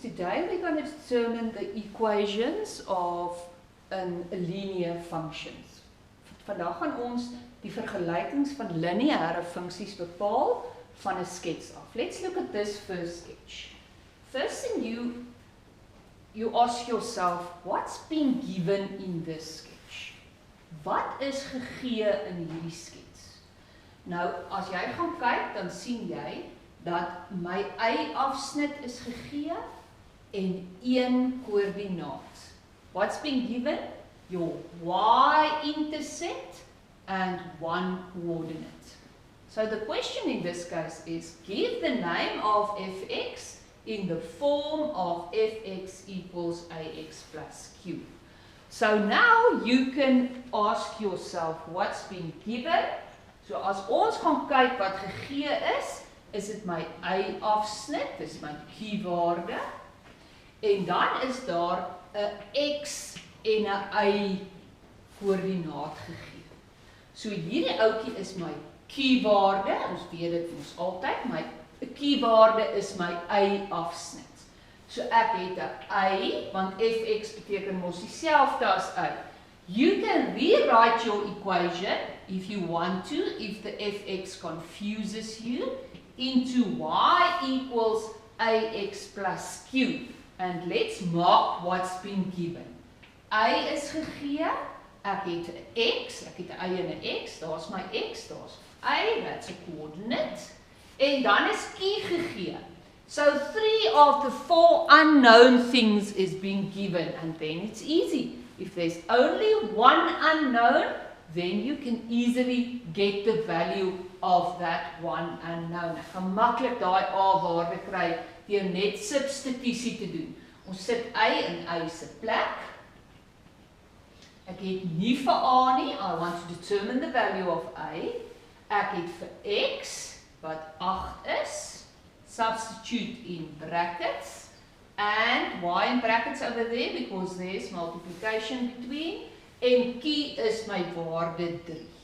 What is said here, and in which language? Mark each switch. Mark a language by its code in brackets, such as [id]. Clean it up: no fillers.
[en] Today we're going to determine the equations of linear functions. [af] Vandag gaan ons die vergelykings van lineêre funksies bepaal van 'n skets af. [en] Let's look at this first sketch. First thing you ask yourself, what's been given in this sketch? [af] Wat is gegee in hierdie skets? Nou, as jy gaan kyk, dan sien jy dat my y-afsnit is gegee en een koördinaat. [en] What's been given? Your y-intercept and one coordinate. So the question in this case is, give the name of fx in the form of fx equals ax plus q. So now you can ask yourself what's been given. [af] So as ons gaan kyk wat gegee is dit my y-afsnit, dis my q-waarde, en dan is daar 'n x en 'n y koördinaat gegee. So hierdie ouetjie is my q-waarde, ons weet dit ons altyd, my q-waarde is my y-afsnit. So ek het 'n y, want fx beteken mos dieselfde as y. [en] You can rewrite your equation, if you want to, if the fx confuses you, into y equals ax plus q. And let's mark what's been given. [af] Y is gegee, ek het 'n x, ek het 'n y en 'n x, daar's my x, daar's y, [en] that's a coordinate. [af] En dan is q gegee. [en] So 3 of the 4 unknown things is being given, and then it's easy. If there's only one unknown, then you can easily get the value of that one unknown. [af] Ek gaan maklik daai a-waarde kry deur net substitusie te doen. Ons sit y in y se plek. Ek het nie vir a nie, [en] I want to determine the value of y. [af] Ek het vir x, wat 8 is, [en] substitute in brackets, and y in brackets over there because there's multiplication between, and q is [af] my waarde 3.